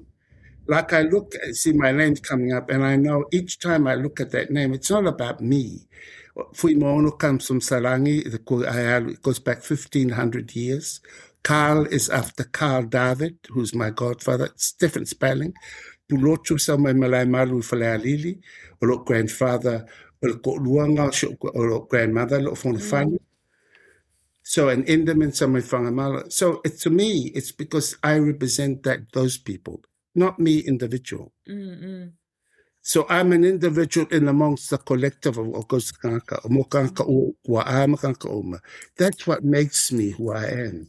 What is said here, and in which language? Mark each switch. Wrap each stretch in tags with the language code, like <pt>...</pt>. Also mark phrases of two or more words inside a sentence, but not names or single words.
<en>Like I see my name's coming up, and I know each time I look at that name, it's not about me. Fuimaono comes from Salangi, it goes back 1,500 years. Karl is after Karl David, who's my godfather. It's different spelling. Pulotu sama malai malu falealili, or grandfather, or grandmother, or Fonofale. So an Endemann, so to me, it's because I represent those people, not me individual. So I'm an individual in amongst the collective of that's what makes me who I am.</en>